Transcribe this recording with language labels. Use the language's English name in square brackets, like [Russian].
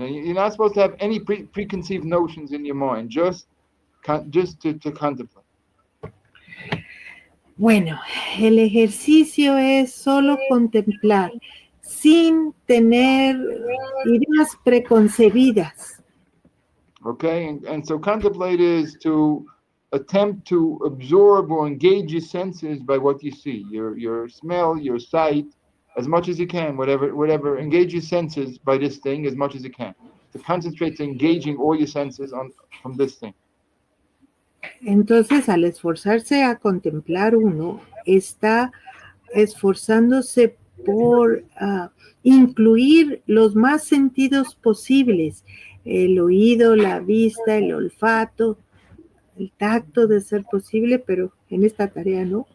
[English] And you're not supposed to have any preconceived notions in your mind, just to contemplate. [Spanish] Bueno, el ejercicio es solo contemplar, sin tener ideas preconcebidas. [English] Okay, and so contemplate is to attempt to absorb or engage your senses by what you see, your smell, your sight, as much as you can, whatever, engage your senses by this thing as much as you can. To concentrate to engaging all your senses from this thing. [Spanish] Entonces, al esforzarse a contemplar uno, está esforzándose por incluir los más sentidos posibles, el oído, la vista, el olfato, el tacto de ser posible, pero en esta tarea no.